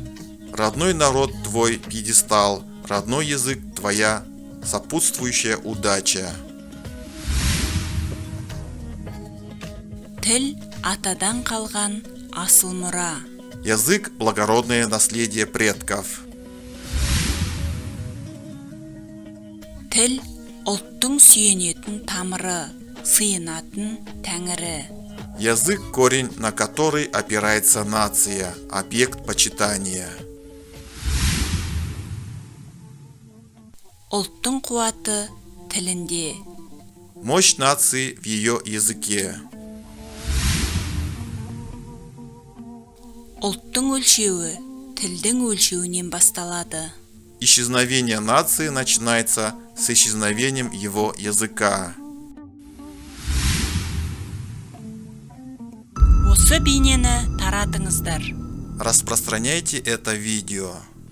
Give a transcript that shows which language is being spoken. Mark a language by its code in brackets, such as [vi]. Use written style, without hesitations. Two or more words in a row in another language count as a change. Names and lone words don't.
[ru] Родной народ твой пьедестал, родной язык твоя сопутствующая удача. [kk] Тіл атадан қалған асыл мұра. [ru] Язык – благородное наследие предков. [kk] Тіл ұлттың сүйенетін тамыры, сыйынатын тәңірі. [ru] Язык – корень, на который опирается нация, объект почитания. [kk] Ұлттың қуаты тілінде. [ru] Мощь нации в ее языке. [kk] Ұлттың өлшеуі тілдің өлшеуінен басталады. [ru] Исчезновение нации начинается с исчезновением его языка. [kk] Осы бейнені таратыңыздар. [ru] Распространяйте это видео.